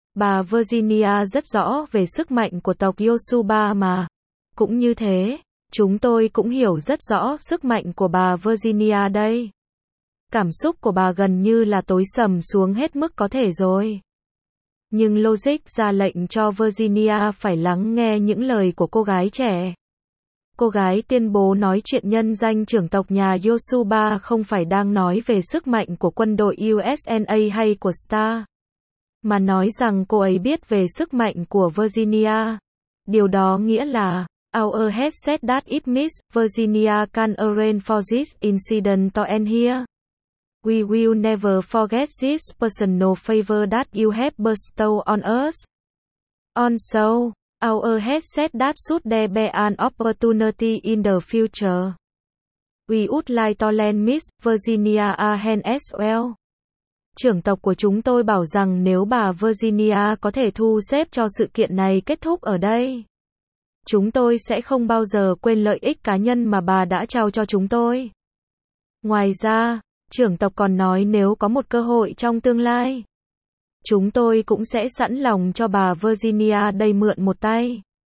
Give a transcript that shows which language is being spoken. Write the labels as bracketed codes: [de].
[vi] Bà Virginia rất rõ về sức mạnh của tộc Yosuba mà. Cũng như thế, chúng tôi cũng hiểu rất rõ sức mạnh của bà Virginia đây. Cảm xúc của bà gần như là tối sầm xuống hết mức có thể rồi. Nhưng logic ra lệnh cho Virginia phải lắng nghe những lời của cô gái trẻ. Cô gái tuyên bố nói chuyện nhân danh trưởng tộc nhà Yosuba không phải đang nói về sức mạnh của quân đội USNA hay của Star, mà nói rằng cô ấy biết về sức mạnh của Virginia. Điều đó nghĩa là, [en] our head said that if Miss Virginia can arrange for this incident to end here, we will never forget this personal favor that you have bestowed on us. Also, our head said that should there be an opportunity in the future, we would like to lend Miss Virginia a hand as well. [vi] Trưởng tộc của chúng tôi bảo rằng nếu bà Virginia có thể thu xếp cho sự kiện này kết thúc ở đây, chúng tôi sẽ không bao giờ quên lợi ích cá nhân mà bà đã trao cho chúng tôi. Ngoài ra, trưởng tộc còn nói nếu có một cơ hội trong tương lai, chúng tôi cũng sẽ sẵn lòng cho bà Virginia đây mượn một tay.